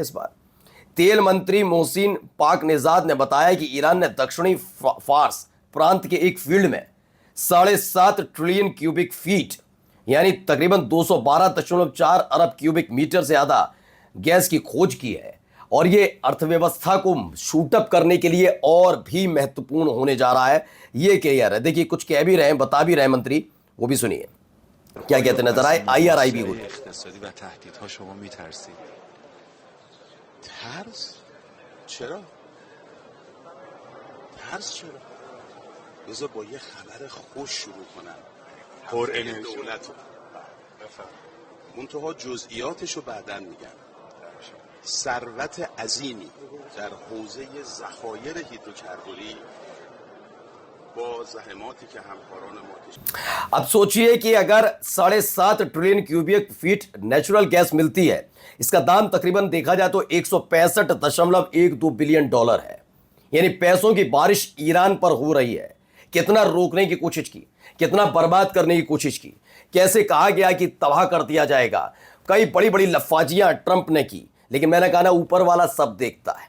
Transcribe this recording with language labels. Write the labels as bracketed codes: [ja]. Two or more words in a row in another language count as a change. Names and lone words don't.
[hi] इस बार तेल मंत्री मोहसिन पाकनेजाद ने बताया कि ईरान ने दक्षिणी फार्स प्रांत के एक फील्ड में 7.5 [en] trillion cubic feet [hi] यानी तकरीबन 212.4 अरब [en] cubic meter [hi] से ज्यादा गैस की खोज की है और ये अर्थव्यवस्था को शूटअप करने के लिए और भी महत्वपूर्ण होने जा रहा है। ये क्लियर है। देखिए कुछ कह भी रहे हैं, बता भी रहे हैं मंत्री, वो भी सुनिए क्या कहते नजर आए। IRIB को [fa] بذار با یه خبر خوش شروع کنم. قرعه دولت منتها جزئیاتشو بعداً میگم. ثروت عظیمی در حوزه ذخایر هیدروکربنی با زحماتی که همکاران ما [hi] अब सोचिए कि अगर 7.5 [en] trillion cubic feet natural gas [hi] मिलती है, इसका दाम तकरीबन देखा जाए तो 165.12 [en] billion dollar [hi] है। यानी पैसों की बारिश ईरान पर हो रही है। कितना रोकने की कोशिश की, कितना बर्बाद करने की कोशिश की, कैसे कहा गया कि तबाह कर दिया जाएगा, कई बड़ी बड़ी लफाजियां ट्रंप ने की, लेकिन मैंने कहा ना ऊपर वाला सब देखता है।